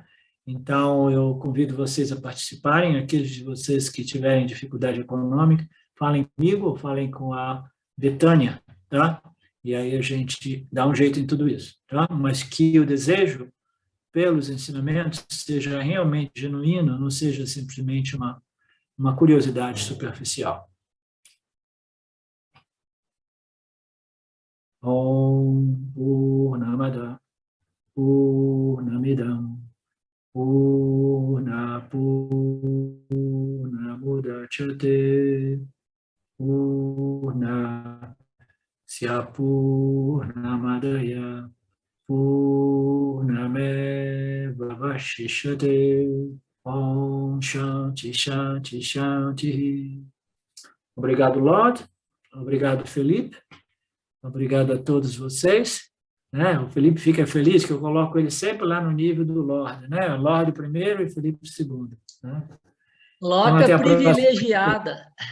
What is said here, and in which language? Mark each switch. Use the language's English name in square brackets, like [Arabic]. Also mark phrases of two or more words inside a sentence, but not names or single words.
[Portuguese] Então, eu convido vocês a participarem, aqueles de vocês que tiverem dificuldade econômica, falem comigo ou falem com a Betânia, tá? E aí a gente dá um jeito em tudo isso, tá? Mas que o desejo pelos ensinamentos seja realmente genuíno, não seja simplesmente uma curiosidade superficial. [Sanskrit] ॐ पूर्णमदः पूर्णमिदं पूर्णमुदच्यते पूर्णस्य पूर्णमादाय पूर्णमेव अवशिष्यते ॐ शान्तिः शान्तिः शान्तिः. [Portuguese] Obrigado, Lord. Obrigado, Felipe. Obrigado a todos vocês. Né? O Felipe fica feliz que eu coloco ele sempre lá no nível do Lorde, né? Lorde primeiro e Felipe segundo. Né? Loca então, privilegiada.